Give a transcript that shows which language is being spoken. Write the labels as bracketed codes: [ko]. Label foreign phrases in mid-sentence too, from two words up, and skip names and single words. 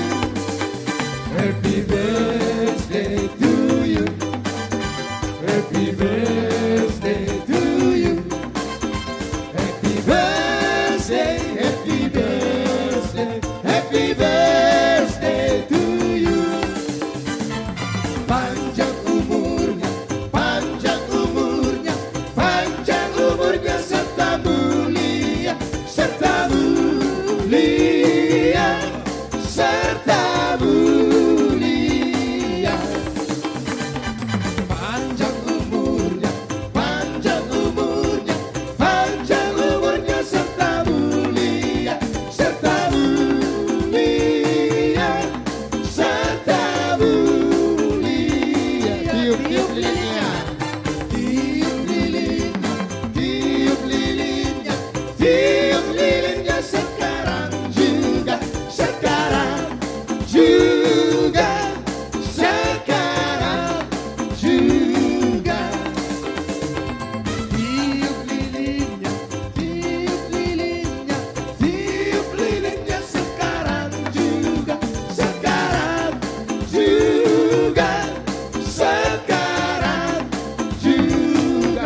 [en] Happy birthday to you. Happy birthday to you. Happy birthday, happy birthday, happy birthday to you. [id] Panjang umurnya, panjang umurnya, panjang umurnya serta mulia, serta mulia, serta mulia. Panjang umurnya, panjang umurnya, panjang umurnya serta mulia, serta mulia, serta mulia. Tiup tiup lilinnya, tiup lilingnya, tiup lilingnya, tiup lilingnya sekarang juga, sekarang juga, sekarang juga. Tiup lilingnya, tiup lilingnya, tiup lilingnya sekarang juga, sekarang juga, sekarang juga.